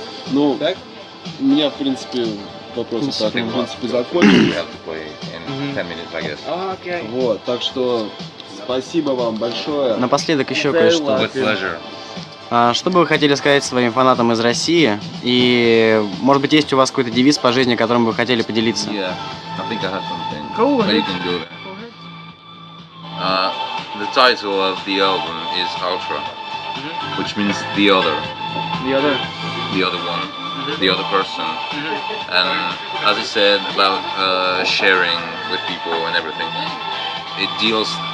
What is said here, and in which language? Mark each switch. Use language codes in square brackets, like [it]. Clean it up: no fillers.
[ru] Ну, у меня, в принципе, вопросы так, в принципе, закончились. [en] We have to play in 10 minutes, I guess. [ru] Вот, так что спасибо вам большое. Напоследок еще кое-что. [en] With pleasure. [ru] Что бы вы хотели сказать своим фанатам из России? И, может быть, есть у вас какой-то девиз по жизни, которым вы хотели поделиться? [en] Yeah, I think I have something. Go But you ahead. can go there. The title of the album is Ultra, which means the other one, the other person. And as I said about sharing with people and everything, it deals.